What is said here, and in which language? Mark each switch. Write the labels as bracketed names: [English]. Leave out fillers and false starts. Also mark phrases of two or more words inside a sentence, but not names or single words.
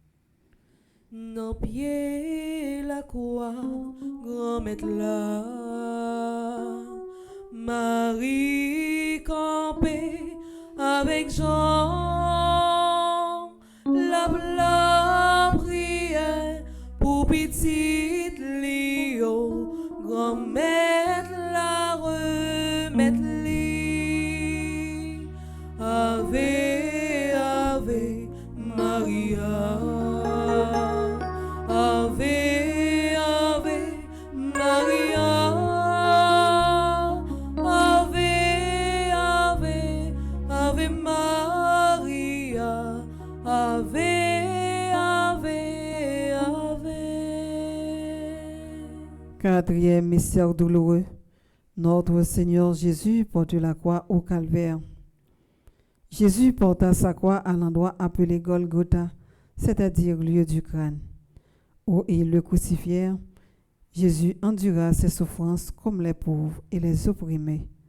[French] Nos pieds la croix, grand maître là, Marie quand campé avec Jean, la prière pour petite Lio, grand-mère la remettre li. [Latin] Ave, Ave Maria, Ave, Ave Maria, Ave, Ave, Ave Maria, Ave, Ave, Ave. [French] Quatrième mystère douloureux. Notre Seigneur Jésus porte la croix au calvaire. Jésus porta sa croix à l'endroit appelé Golgotha, c'est-à-dire lieu du crâne. Où ils le crucifièrent, Jésus endura ses souffrances comme les pauvres et les opprimés.